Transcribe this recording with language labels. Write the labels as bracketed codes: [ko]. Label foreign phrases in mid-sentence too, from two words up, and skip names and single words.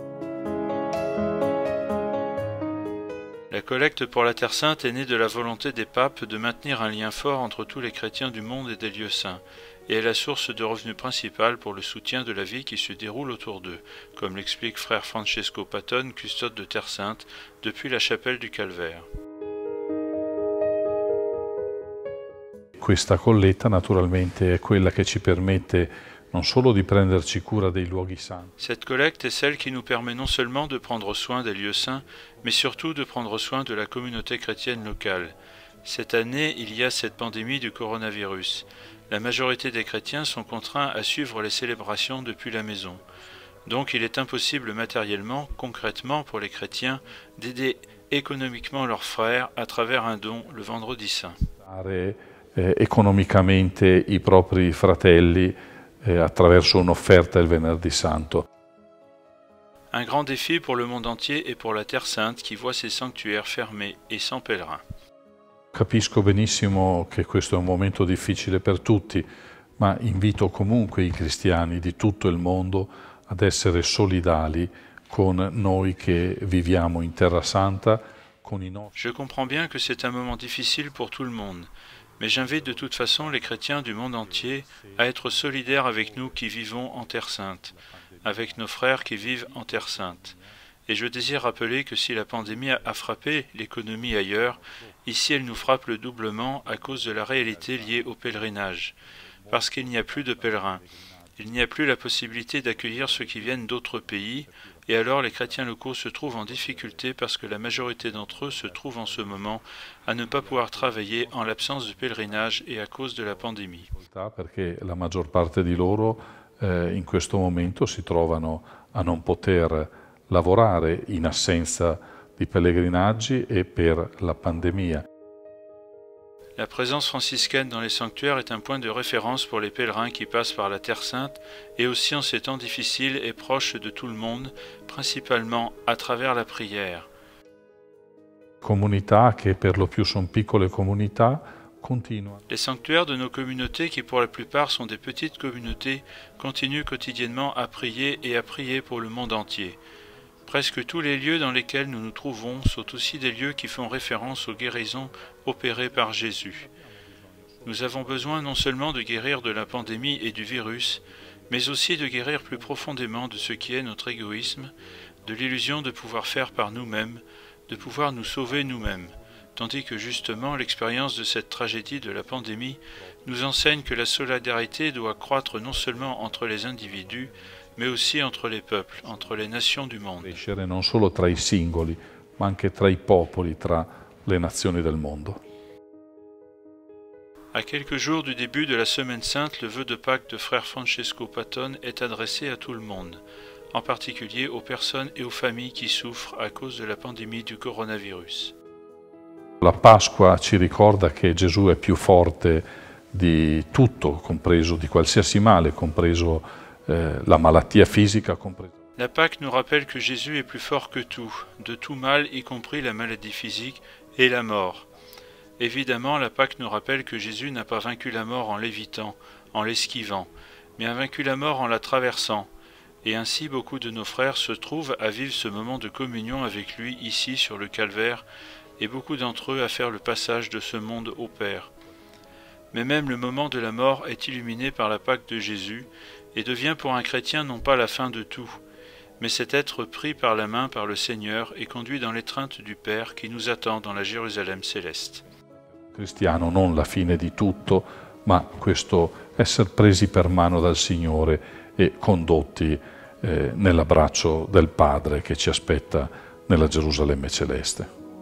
[fr] La collecte pour la Terre Sainte est née de la volonté des papes de maintenir un lien fort entre tous les chrétiens du monde et des lieux saints, et est la source de revenus principale pour le soutien de la vie qui se déroule autour d'eux, comme l'explique frère Francesco Patton, custode de Terre Sainte, depuis la chapelle du Calvaire. [it] Questa colletta naturalmente è quella che ci permette non solo di prenderci cura dei luoghi santi. [fr] Cette collecte est celle qui nous permet non seulement de prendre soin des lieux saints, mais surtout de prendre soin de la communauté chrétienne locale. Cette année, il y a cette pandémie du coronavirus. La majorité des chrétiens sont contraints à suivre les célébrations depuis la maison. Donc il est impossible matériellement, concrètement pour les chrétiens, d'aider économiquement leurs frères à travers un don le vendredi saint. [it] Economicamente i propri fratelli attraverso un'offerta il venerdì santo. [fr] Un grand défi pour le monde entier et pour la Terre Sainte qui voit ses sanctuaires fermés et sans pèlerins. [it] Capisco benissimo che questo è un momento difficile per tutti, ma invito comunque i cristiani di tutto il mondo ad essere solidali con noi che viviamo in Terra Santa, con i nostri. [fr] Je comprends bien que c'est un moment difficile pour tout le monde, mais j'invite de toute façon les chrétiens du monde entier à être solidaires avec nous qui vivons en Terre Sainte, avec nos frères qui vivent en Terre Sainte. Et je désire rappeler que si la pandémie a frappé l'économie ailleurs, ici elle nous frappe le doublement à cause de la réalité liée au pèlerinage. Parce qu'il n'y a plus de pèlerins, il n'y a plus la possibilité d'accueillir ceux qui viennent d'autres pays, et alors les chrétiens locaux se trouvent en difficulté parce que la majorité d'entre eux se trouvent en ce moment à ne pas pouvoir travailler en l'absence de pèlerinage et à cause de la pandémie. [it] Perché la maggior parte di loro in questo momento si trovano a non poter lavorare in assenza di pellegrinaggi e per la pandemia. [fr] La présence franciscaine dans les sanctuaires est un point de référence pour les pèlerins qui passent par la Terre Sainte et aussi en ces temps difficiles et proches de tout le monde, principalement à travers la prière. [it] Comunità che per lo più sono piccole comunità continuano. [fr] Les sanctuaires de nos communautés, qui pour la plupart sont des petites communautés, continuent quotidiennement à prier et à prier pour le monde entier. Presque tous les lieux dans lesquels nous nous trouvons sont aussi des lieux qui font référence aux guérisons opérées par Jésus. Nous avons besoin non seulement de guérir de la pandémie et du virus, mais aussi de guérir plus profondément de ce qui est notre égoïsme, de l'illusion de pouvoir faire par nous-mêmes, de pouvoir nous sauver nous-mêmes, tandis que justement l'expérience de cette tragédie de la pandémie nous enseigne que la solidarité doit croître non seulement entre les individus, mais aussi entre les peuples, entre les nations du monde. [it] Crescere non solo tra i singoli, ma anche tra i popoli, tra le nazioni del mondo. [fr] À quelques jours du début de la Semaine Sainte, le vœu de Pâques de frère Francesco Patton est adressé à tout le monde, en particulier aux personnes et aux familles qui souffrent à cause de la pandémie du coronavirus. [it] La Pasqua ci ricorda che Gesù è più forte di tutto, compreso di qualsiasi male, compreso la malattia fisica. [fr] La Pâque nous rappelle que Jésus est plus fort que tout, de tout mal, y compris la maladie physique et la mort. Évidemment, la Pâque nous rappelle que Jésus n'a pas vaincu la mort en l'évitant, en l'esquivant, mais a vaincu la mort en la traversant. Et ainsi, beaucoup de nos frères se trouvent à vivre ce moment de communion avec lui ici sur le calvaire, et beaucoup d'entre eux à faire le passage de ce monde au Père. Mais même le moment de la mort est illuminé par la Pâque de Jésus, et devient pour un chrétien non pas la fin de tout, mais c'est être pris par la main par le Seigneur et conduit dans l'étreinte du Père qui nous attend dans la Jérusalem céleste. [it] Cristiano non la fine di tutto, ma questo essere presi per mano dal Signore e condotti nell'abbraccio del Padre che ci aspetta nella Gerusalemme celeste.